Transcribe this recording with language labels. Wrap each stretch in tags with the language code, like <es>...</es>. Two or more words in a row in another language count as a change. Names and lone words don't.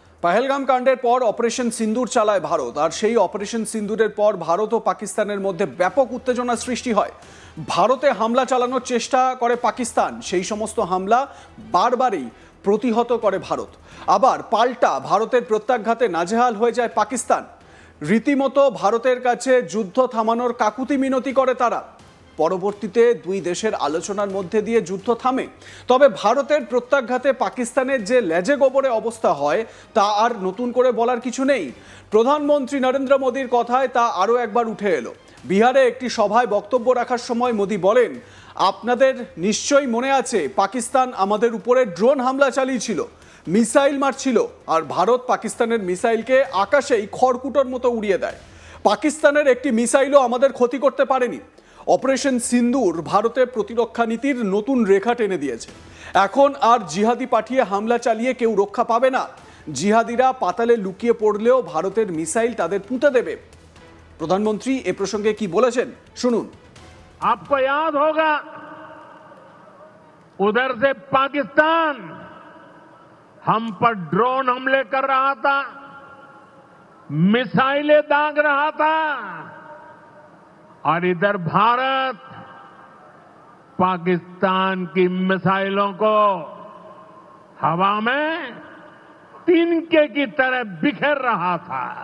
<bn>পহলগাম কাণ্ডের পর অপারেশন সিঁদুর চালায় ভারত আর সেই অপারেশন সিঁদুরের পর ভারত আর পাকিস্তানের মধ্য ব্যাপক উত্তেজনা সৃষ্টি হয়। ভারতে হামলা চালানোর চেষ্টা করে পাকিস্তান, সেই সমস্ত হামলা বারবারই প্রতিহত করে ভারত। আবার পাল্টা ভারতের প্রত্যাঘাতে নাজেহাল হয়ে যায় পাকিস্তান। রীতিমতো ভারতের কাছে যুদ্ধ থামানোর কাকুতি মিনতি করে তারা। পরবর্তীতে দুই দেশের আলোচনার মধ্য দিয়ে যুদ্ধ থামে, তবে ভারতের প্রত্যাঘাতে পাকিস্তানের যে লেজে গোবরে অবস্থা হয় তা আর নতুন করে বলার কিছু নেই। প্রধানমন্ত্রী নরেন্দ্র মোদীর কথায় তা আরো একবার উঠে এলো। বিহারে একটি সভায় বক্তব্য রাখার সময় মোদী বলেন, আপনাদের নিশ্চয়ই মনে আছে পাকিস্তান আমাদের উপরে ড্রোন হামলা চালিয়েছিল, মিসাইল মারছিল আর ভারত পাকিস্তানের মিসাইলকে আকাশেই খড়কুটোর মতো উড়িয়ে দেয়। পাকিস্তানের একটি মিসাইলও আমাদের ক্ষতি করতে পারেনি। অপারেশন সিন্দুর ভারতের প্রতিরক্ষা নীতির নতুন রেখা টেনে দিয়েছে। এখন আর জিহাদি পাঠিয়ে হামলা চালিয়ে কেউ রক্ষা পাবে না। জিহাদিরা পাতালে লুকিয়ে পড়লেও ভারতের মিসাইল তাদের পুঁতে দেবে। প্রধানমন্ত্রী এ প্রসঙ্গে কি বলেছেন শুনুন।</bn> <hi>आपको याद होगा उधर से पाकिस्तान हम पर ड्रोन हमले कर रहा था, मिसाइलें दाग रहा था और इधर भारत पाकिस्तान की मिसाइलों को हवा में तिनके की तरह बिखेर रहा था।</hi>